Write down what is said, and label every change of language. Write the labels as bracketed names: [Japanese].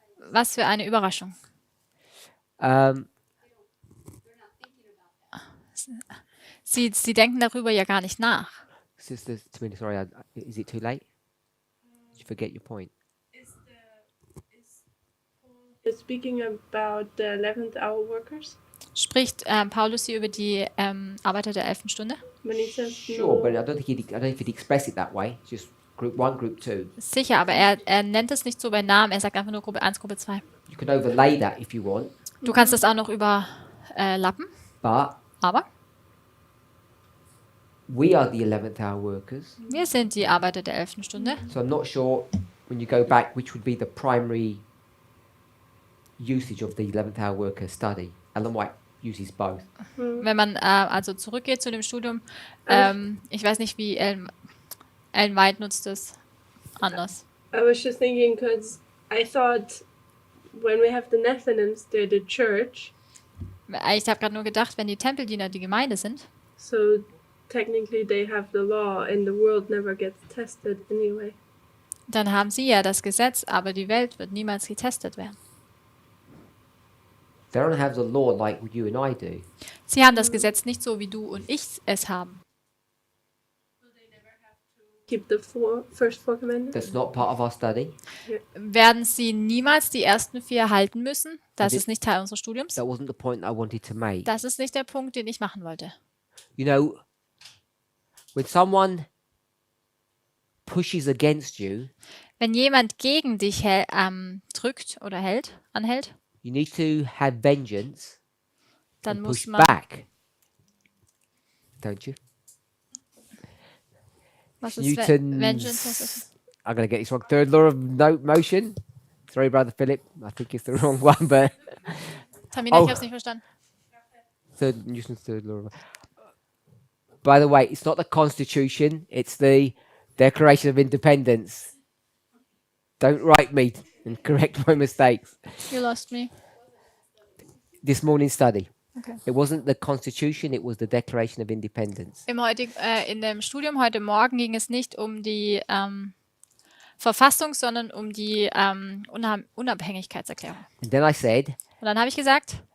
[German] Was für eine Überraschung. Sie denken darüber ja gar nicht nach. [English] Sister Tamina, sorry, is it too late? Did you forget your point? Is speaking about the 11th hour workers [German] Spricht Paulus hier über die Arbeiter der 11. Stunde? [English] when he says Sure, but I no. don't think he'd express it that way. Just group 1, group 2. [German] Sicher, aber er nennt es nicht so bei Namen. Er sagt einfach nur Gruppe 1, Gruppe 2. [English] You can overlay that if you want, [German] Du kannst das auch noch überlappen, [English] but [German] aber [English] we are the 11th hour workers. [German] wir sind die Arbeiter der 11. Stunde. [English] So I'm not sure when you go back which would be the primary usage of the 11th hour worker study. Ellen White uses both. [German] Wenn man also zurückgeht zu dem Studium, ich weiß nicht, wie Ellen White nutzt es anders. [English] I was just thinking because I thought when we have the Nethinims, they're the church, [German] Ich habe gerade nur gedacht, wenn die Tempeldiener die Gemeinde sind, [English] so technically they have the law and the world never gets tested anyway. [German] dann haben sie ja das Gesetz, aber die Welt wird niemals getestet werden. [English] They don't have the law like you and I do. [German] Sie haben das Gesetz nicht so, wie du und ich es haben. [English] Keep the first four commandments. That's not part of our study. [German] Werden sie niemals die ersten 4 halten müssen? Das Und ist nicht Teil unseres Studiums. [English] That wasn't the point I wanted to make. [German] Das ist nicht der Punkt, den ich machen wollte. [English] You know, when someone pushes against you, [German] Wenn jemand gegen dich drückt oder anhält, [English] you need to have vengeance [German] dann [English] and [German] muss [English] push [German] man, [English] back. Don't you? [German] was ist [English] Newton's, [German] Vengeance? Was ist? [English] I'm going to get this wrong. Third law of motion. Sorry, Brother Philip. I think it's the wrong one, but Tamina, Oh. [German] ich habe es nicht verstanden. [English] Newton's third law of. By the way, it's not the Constitution. It's the Declaration of Independence. Don't write me and correct my mistakes. You lost me. This morning's study. Okay. It wasn't the Constitution. It was the Declaration of Independence. [German] In dem Studium heute Morgen ging es nicht um die Verfassung, sondern um die Unabhängigkeitserklärung. [English] And then I said, [German] Und dann habe ich gesagt,